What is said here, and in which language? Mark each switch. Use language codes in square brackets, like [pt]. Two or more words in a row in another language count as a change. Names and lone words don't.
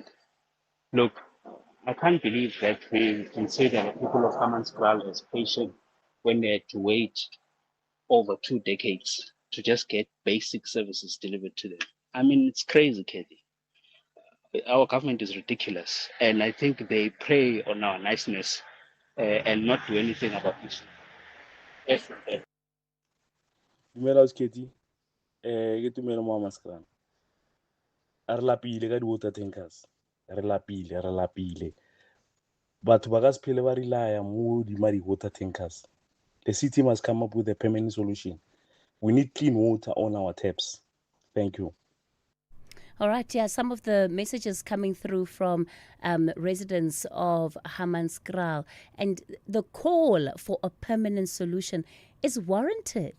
[en] Look, I can't believe that we consider the people of Hammanskraal as patient when they had to wait over 2 decades to just get basic services delivered to them. I mean, it's crazy, Kathy. Our government is ridiculous, and I think they prey on our niceness and not do anything about this. Yes, [tn] Dumela Sketi. Ke tumelo mo Hammanskraal. A re lapile ka di- [en] water tankers. [tn] Re lapile. Batho ba ka se phele ba relaya mo hodima di- [en] water tankers. The city must come up with a permanent solution. We need clean water on our taps. Thank you. All right, yeah, some of the messages coming through from residents of Hammanskraal, and the call for a permanent solution is warranted.